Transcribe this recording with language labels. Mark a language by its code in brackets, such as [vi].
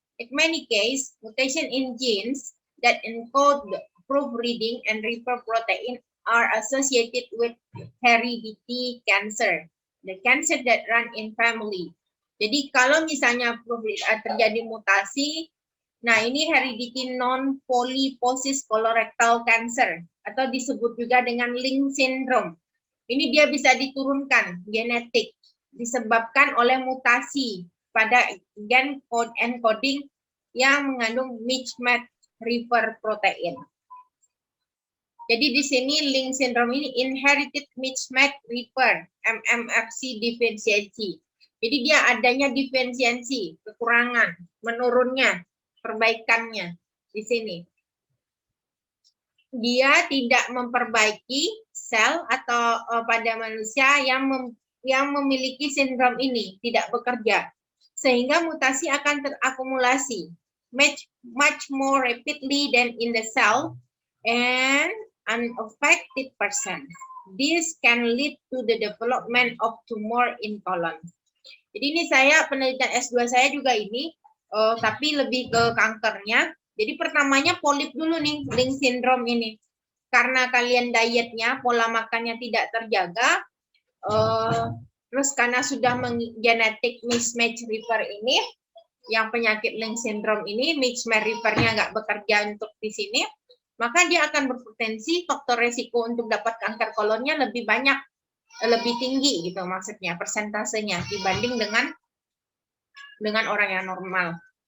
[en] In many cases, mutation in genes that encode proofreading and repair protein are associated with hereditary cancer, the cancer that run in family. [id] Jadi kalau misalnya terjadi mutasi, nah ini hereditary non-polyposis colorectal cancer atau disebut juga dengan Lynch syndrome. Ini dia bisa diturunkan genetik disebabkan oleh mutasi pada gen code encoding yang mengandung mismatch repair protein. Jadi di sini Lynch syndrome ini [en] inherited mismatch repair MMFC deficiency. [id] Jadi dia adanya defisiensi, kekurangan, menurunnya, perbaikannya di sini. Dia tidak memperbaiki sel atau pada manusia yang memiliki sindrom ini, tidak bekerja. Sehingga mutasi akan terakumulasi [en] much more rapidly than in the cell and unaffected person. This can lead to the development of tumor in colon. [id] Jadi ini saya penelitian S2 saya juga ini, tapi lebih ke kankernya. Jadi pertamanya polip dulu nih, Lynch syndrome ini. Karena kalian dietnya, pola makannya tidak terjaga, terus karena sudah genetik mismatch repair ini, yang penyakit Lynch syndrome ini, mismatch repairnya nggak bekerja untuk di sini, maka dia akan berpotensi faktor resiko untuk dapat kanker kolonnya lebih banyak, lebih tinggi gitu maksudnya persentasenya dibanding dengan orang yang normal.